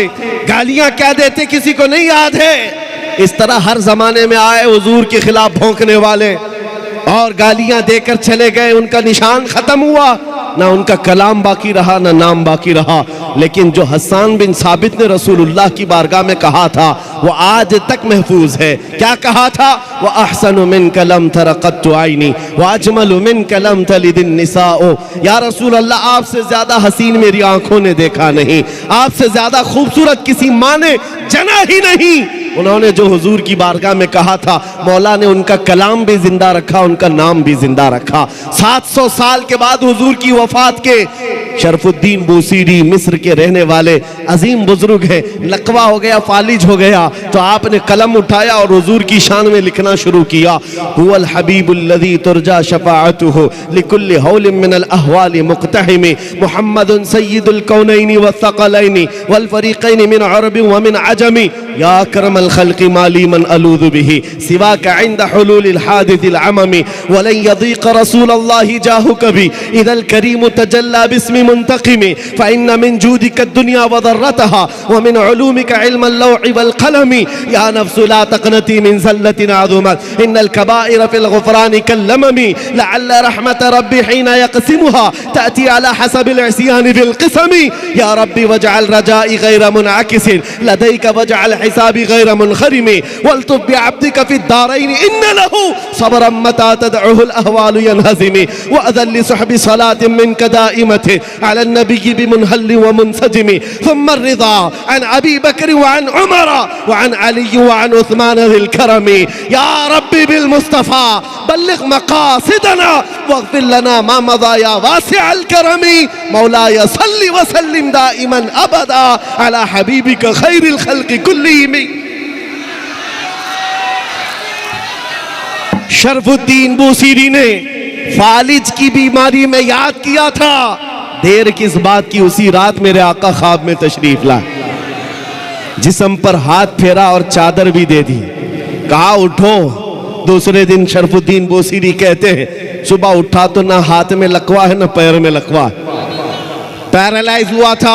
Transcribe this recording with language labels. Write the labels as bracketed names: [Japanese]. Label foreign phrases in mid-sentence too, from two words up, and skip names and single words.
[Hindi] गालियां क्या देते किसी को नहीं याद है। इस तरह हर जमाने में आए हुजूर के खिलाफ भौंकने वाले और गालियां देकर चले गए। उनका निशान खत्म हुआ, ना उनका कलाम बाकी रहा, ना नाम बाकी रहा। लेकिन जो हसन बिन साबित ने रसूलुल्लाह की बारगाह में कहा था वो आज तक महफूज है। क्या कहा था? [Arabic] وأحسن منك لم ترقط عيني وأجمل منك لم تلد النساء. يا رسول الله, [Hindi] आपसे ज्यादा हसीन मेरी आंखों ने देखा नहीं, आपसे ज्यादा खूबसूरत किसी माँ ने जना ही नहीं। उन्होंने जो हुजूर की बारगाह में कहा था, मौला ने उनका कलाम भी जिंदा रखा, उनका नाम भी जिंदा रखा। 700 साल के बाद हुजूर की वफात के शरफुद्दीन बूसीरी मिस्र के रहने वाले अजीम बुजुर्ग है, लकवा हो गया, फालिज हो गया, तो आपने कलम उठाया और हुजूर की शान में लिखना शुरू किया। [Arabic] هو الحبيب الذي ترجى شفاعته لكل هول من الأهوال مقتحم محمد سيد الكونين والثقلين والفريقين من عرب ومن عجم يا أكرم الخلق ما لي من ألوذ به سواك عند حلول الحادث العمم ولن يضيق رسول الله جاهك بي إذا الكريم تجلى باسم منتقم فإن من جودك الدنيا وضرتها ومن علومك علم اللوح والقلم يا نفس لا تقنطي من زلة عظمت إن الكبائر في الغفران كاللمم لعل رحمة ربي حين يقسمها تأتي على حسب العصيان في القسم يا رب واجعل رجائي غير منعكس لديك واجعل حسابي غير منخرم والطف بعبدك في الدارين إن له صبرا متى تدعه الأهوال ينهزم وائذن لسحب صلاة منك دائمة على النبي بمنهل ومنسجم ثم الرضا عن أبي بكر وعن عمر وعن علي وعن عثمان ذي الكرم يا رب بالمصطفى بلغ مقاصدنا واغفر لنا ما مضى يا واسع الكرم مولاي صل وسلم دائما أبدا على حبيبك خير الخلق كلهم. [Hindi] शरफुद्दीन बूसीरी ने फालिज की बीमारी में याद किया था, देर किस बात की, उसी रात मेरे आका ख्वाब में तशरीफ लाए, जिस्म पर हाथ फेरा और चादर भी दे दी, कहा उठो। दूसरे दिन शरफुद्दीन बूसीरी कहते हैं सुबह उठा तो ना हाथ में लकवा है ना पैर में लकवा, पैरालाइज हुआ था।